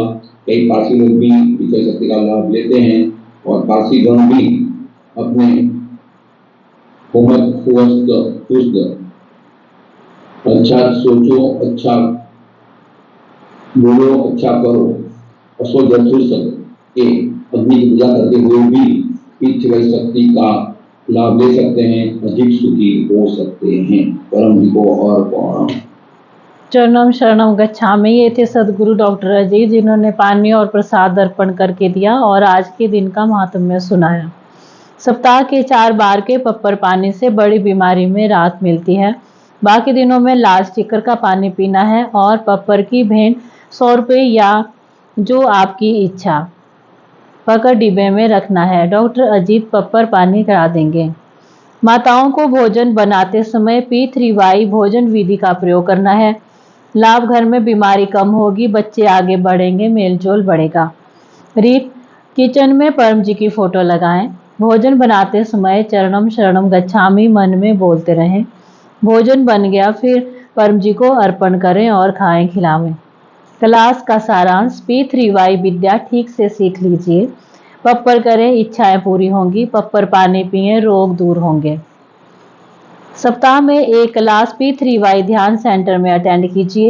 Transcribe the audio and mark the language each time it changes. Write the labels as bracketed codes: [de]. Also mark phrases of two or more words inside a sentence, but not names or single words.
[hi] कई पारसी लोग भी विजय शक्ति का लाभ लेते हैं और पारसी गण भी अपने अच्छा सोचो, अच्छा बोलो, अच्छा करो, के अग्नि की पूजा करते हुए भी पृथ्वी शक्ति का लाभ ले सकते हैं, अधिक सुखी हो सकते हैं। परम जी को और प्रणाम। [sa] चरणम शरणम गच्छामि। [hi] ये थे सदगुरु डॉक्टर अजीत, जिन्होंने पानी और प्रसाद अर्पण करके दिया और आज के दिन का महात्म्य सुनाया। सप्ताह के 4 बार के पप्पर पानी से बड़ी बीमारी में राहत मिलती है। बाकी दिनों में लाल स्टिकर का पानी पीना है और पप्पर की भेंट 100 रुपये या जो आपकी इच्छा पकड़ डिब्बे में रखना है। डॉक्टर अजीत पप्पर पानी करा देंगे। माताओं को भोजन बनाते समय P3Y भोजन विधि का प्रयोग करना है। लाभ, घर में बीमारी कम होगी, बच्चे आगे बढ़ेंगे, मेलजोल बढ़ेगा। रीत, किचन में परम जी की फोटो लगाएं। भोजन बनाते समय [sa] चरणम शरणम गच्छामि [hi] मन में बोलते रहें। भोजन बन गया फिर परम जी को अर्पण करें और खाएं खिलावें। क्लास का सारांश, P3Y विद्या ठीक से सीख लीजिए। पप्पर करें, इच्छाएं पूरी होंगी। पप्पर पानी पिएं, रोग दूर होंगे। सप्ताह में एक क्लास P3Y ध्यान सेंटर में अटेंड कीजिए।